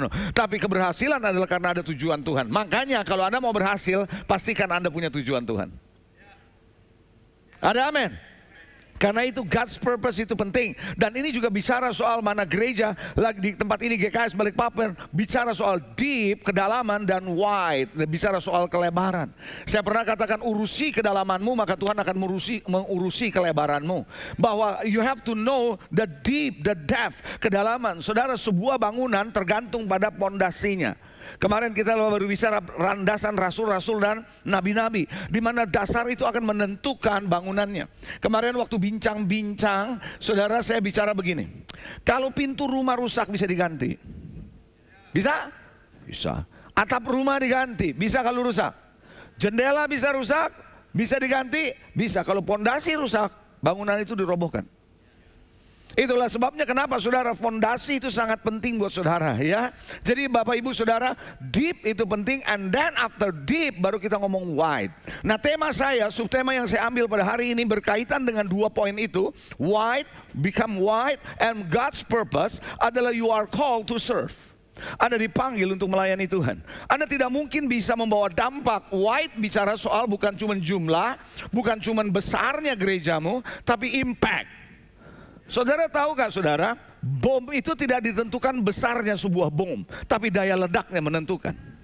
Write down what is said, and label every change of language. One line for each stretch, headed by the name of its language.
Indonesian: Tapi keberhasilan adalah karena ada tujuan Tuhan. Makanya kalau Anda mau berhasil, pastikan Anda punya tujuan Tuhan. Ada amin? Karena itu God's purpose itu penting. Dan ini juga bicara soal mana gereja, lagi di tempat ini GKS Balikpapan, bicara soal deep, kedalaman, dan wide, bicara soal kelebaran. Saya pernah katakan urusi kedalamanmu, maka Tuhan akan mengurusi kelebaranmu.
English: Bahwa you have to know the deep, the depth, kedalaman.
Indonesian: Saudara, sebuah bangunan tergantung pada pondasinya. Kemarin kita baru bicara landasan rasul-rasul dan nabi-nabi, di mana dasar itu akan menentukan bangunannya. Kemarin waktu bincang-bincang, saudara, saya bicara begini. Kalau pintu rumah rusak bisa diganti? Bisa? Bisa. Atap rumah diganti? Bisa kalau rusak. Jendela bisa rusak? Bisa diganti? Bisa. Kalau pondasi rusak, bangunan itu dirobohkan. Itulah sebabnya kenapa saudara, fondasi itu sangat penting buat saudara ya. Jadi Bapak Ibu Saudara, deep itu penting,
English: and then after deep
Indonesian: baru kita ngomong wide. Nah, tema saya, subtema yang saya ambil pada hari ini berkaitan dengan 2 poin itu.
English: Wide, become wide, and God's purpose adalah you are called to serve.
Indonesian: Anda dipanggil untuk melayani Tuhan. Anda tidak mungkin bisa membawa dampak. Wide bicara soal bukan cuma jumlah, bukan cuma besarnya gerejamu, tapi impact. Saudara tahu gak saudara, bom itu tidak ditentukan besarnya sebuah bom, tapi daya ledaknya menentukan.